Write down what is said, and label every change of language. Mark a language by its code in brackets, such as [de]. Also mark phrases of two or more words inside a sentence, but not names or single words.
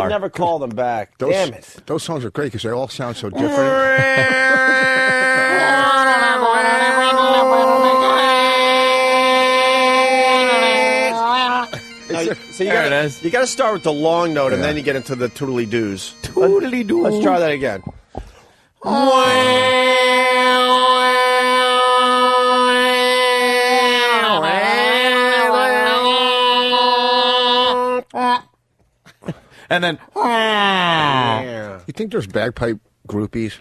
[en] I fucking never call them back. Damn it. Those songs are great because they all sound so different. So you got to start with the long note, and then you get into the toodly-doos. Toodly-doo. Let's try that again. And then... You think there's bagpipe groupies?